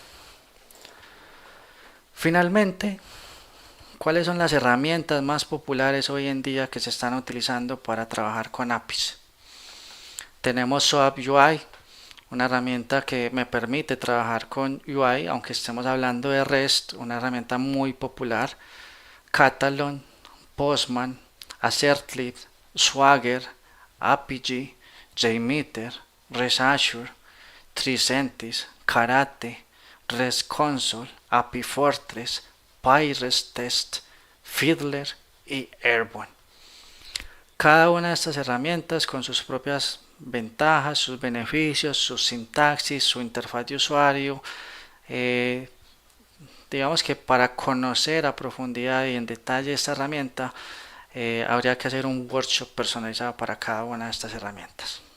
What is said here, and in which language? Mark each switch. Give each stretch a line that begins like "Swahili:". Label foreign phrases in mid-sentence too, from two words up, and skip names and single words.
Spanish: Finalmente, ¿cuáles son las herramientas más populares hoy en día que se están utilizando para trabajar con APIs? Tenemos SOAP UI, una herramienta que me permite trabajar con UI, aunque estemos hablando de REST, una herramienta muy popular. Catalon, Postman, Assertly, Swagger, Apigee, JMeter, ResAssure, Tricentis, Karate, ResConsole, API Fortress, PyResTest, Fiddler y Airborne. Cada una de estas herramientas con sus propias ventajas, sus beneficios, su sintaxis, su interfaz de usuario. Digamos que para conocer a profundidad y en detalle esta herramienta habría que hacer un workshop personalizado para cada una de estas herramientas.